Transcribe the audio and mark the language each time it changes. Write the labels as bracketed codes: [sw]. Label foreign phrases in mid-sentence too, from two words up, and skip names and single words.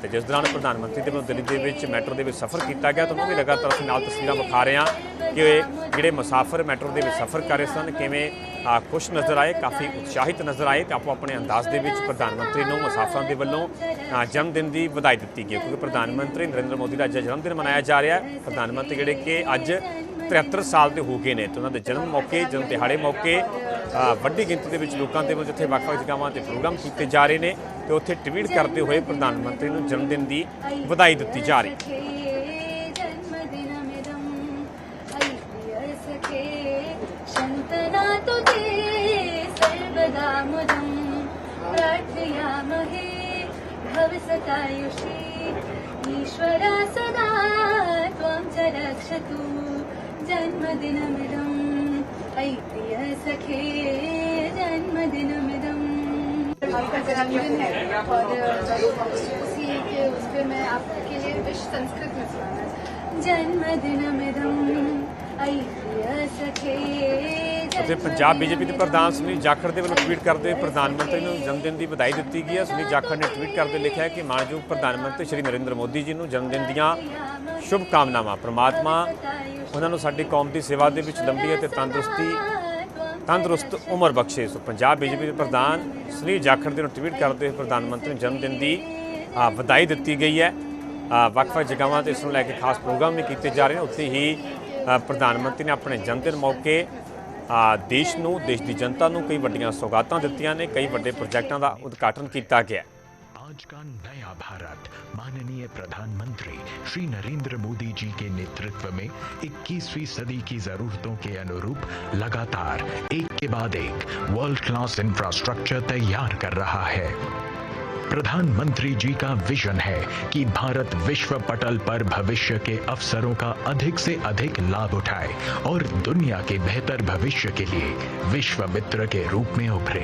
[pa] ਤੇ ਜਿਸ ਦੌਰਾਨ ਪ੍ਰਧਾਨ ਮੰਤਰੀ ਦੇ ਵੱਲੋਂ ਦਿੱਲੀ ਦੇ ਵਿੱਚ ਮੈਟਰੋ ਦੇ ਵਿੱਚ ਸਫ਼ਰ ਕੀਤਾ ਗਿਆ ਤੁਹਾਨੂੰ ਵੀ ਲਗਾਤਾਰ ਅਸੀਂ ਨਾਲ ਤਸਵੀਰਾਂ ਵਿਖਾ ਰਹੇ ਹਾਂ ਕਿ ਜਿਹੜੇ ਮੁਸਾਫਰ ਮੈਟਰੋ ਦੇ ਵਿੱਚ ਸਫ਼ਰ ਕਰ ਰਹੇ ਸਨ ਕਿਵੇਂ ਖੁਸ਼ ਨਜ਼ਰ ਆਏ, ਕਾਫੀ ਉਤਸ਼ਾਹਿਤ ਨਜ਼ਰ ਆਏ ਤੇ ਆਪੋ ਆਪਣੇ ਅੰਦਾਜ਼ ਦੇ ਵਿੱਚ ਪ੍ਰਧਾਨ ਮੰਤਰੀ ਨੂੰ ਮੁਸਾਫਰਾਂ ਦੇ ਵੱਲੋਂ ਜਨਮ ਦਿਨ ਦੀ ਵਧਾਈ ਦਿੱਤੀ ਗਈ ਕਿਉਂਕਿ ਪ੍ਰਧਾਨ ਮੰਤਰੀ ਨਰਿੰਦਰ ਮੋਦੀ ਦਾ ਅੱਜ ਜਨਮ ਦਿਨ ਮਨਾਇਆ ਜਾ ਰਿਹਾ ਹੈ। ਪ੍ਰਧਾਨ ਮੰਤਰੀ ਜਿਹੜੇ ਕਿ ਅੱਜ 73 ਸਾਲ ਦੇ ਹੋ ਗਏ ਨੇ ਤੇ ਉਹਨਾਂ ਦੇ ਜਨਮ ਮੌਕੇ ਜਨਮ ਦਿਹਾੜੇ ਮੌਕੇ ਵੱਡੀ ਗਿਣਤੀ ਦੇ ਵਿੱਚ ਲੋਕਾਂ ਦੇ ਵੱਲੋਂ ਜਿੱਥੇ ਵੱਖ-ਵੱਖ ਜਗ੍ਹਾਵਾਂ ਤੇ ਪ੍ਰੋਗਰਾਮ ਕੀਤੇ ਜਾ ਰਹੇ ਨੇ ਤੇ ਉੱਥੇ ਟਵੀਟ ਕਰਦੇ ਹੋਏ ਪ੍ਰਧਾਨ ਮੰਤਰੀ ਨੂੰ ਜਨਮ ਦਿਨ ਦੀ ਵਧਾਈ ਦਿੱਤੀ ਜਾ ਰਹੀ ਹੈ। [sa] शन्तनातु ते सर्वदा मुदं प्रार्थयामहे भवसतायुषी ईश्वरा सदा त्वां च रक्षतु जन्मदिनमिदं अयि प्रियसखे जन्मदिनमिदं। [hi] आपका जन्मदिन है और उसी के उस पर मैं आपके लिए विश संस्कृत में सुनाना। [sa] जन्मदिनमिदं अयि प्रियसखे [pa] ਤੇ ਪੰਜਾਬ ਬੀਜੇਪੀ ਦੇ ਪ੍ਰਧਾਨ ਸੁਨੀਲ ਜਾਖੜ ਦੇ ਵੱਲੋਂ ਟਵੀਟ ਕਰਦੇ ਹੋਏ ਪ੍ਰਧਾਨ ਮੰਤਰੀ ਨੂੰ ਜਨਮਦਿਨ ਦੀ ਵਧਾਈ ਦਿੱਤੀ ਗਈ ਹੈ। ਸੁਨੀਲ ਜਾਖੜ ਨੇ ਟਵੀਟ ਕਰਦੇ ਲਿਖਿਆ ਹੈ ਕਿ ਮਾਣਯੋਗ ਪ੍ਰਧਾਨ ਮੰਤਰੀ ਸ਼੍ਰੀ ਨਰਿੰਦਰ ਮੋਦੀ ਜੀ ਨੂੰ ਜਨਮਦਿਨ ਦੀਆਂ ਸ਼ੁਭ ਕਾਮਨਾਵਾਂ। ਪ੍ਰਮਾਤਮਾ ਉਹਨਾਂ ਨੂੰ ਸਾਡੀ ਕੌਮ ਦੀ ਸੇਵਾ ਦੇ ਵਿੱਚ ਲੰਬੀ ਅਤੇ ਤੰਦਰੁਸਤ ਉਮਰ ਬਖਸ਼ੇ। ਸੋ ਪੰਜਾਬ ਬੀਜੇਪੀ ਦੇ ਪ੍ਰਧਾਨ ਸੁਨੀਲ ਜਾਖੜ ਦੇ ਨੂੰ ਟਵੀਟ ਕਰਦੇ ਹੋਏ ਪ੍ਰਧਾਨ ਮੰਤਰੀ ਨੂੰ ਜਨਮਦਿਨ ਦੀ ਵਧਾਈ ਦਿੱਤੀ ਗਈ ਹੈ। ਵੱਖ-ਵੱਖ ਜਗ੍ਹਾਵਾਂ ਤੇ ਇਸ ਨੂੰ ਲੈ ਕੇ ਖਾਸ ਪ੍ਰੋਗਰਾਮ ਵੀ ਕੀਤੇ ਜਾ ਰਹੇ ਨੇ। ਉੱਥੇ ਹੀ ਪ੍ਰਧਾਨ ਮੰਤਰੀ ਨੇ ਆਪਣੇ ਜਨਮਦਿਨ ਮੌਕੇ ਦੇਸ਼ ਦੀ जनता ਨੂੰ ਕਈ ਵੱਡੀਆਂ ਸੌਗਾਤਾਂ ਦਿੱਤੀਆਂ ਨੇ। ਕਈ ਵੱਡੇ ਪ੍ਰੋਜੈਕਟਾਂ ਦਾ ਉਦਘਾਟਨ ਕੀਤਾ ਗਿਆ। [hi] आज का नया भारत माननीय प्रधानमंत्री श्री नरेंद्र मोदी जी के नेतृत्व में 21वीं सदी की जरूरतों के अनुरूप लगातार एक के बाद एक [en] world class infrastructure [hi] तैयार कर रहा है। प्रधानमंत्री जी का विजन है कि भारत विश्व पटल पर भविष्य के अवसरों का अधिक से अधिक लाभ उठाए और दुनिया के बेहतर भविष्य के लिए विश्व मित्र के रूप में उभरे।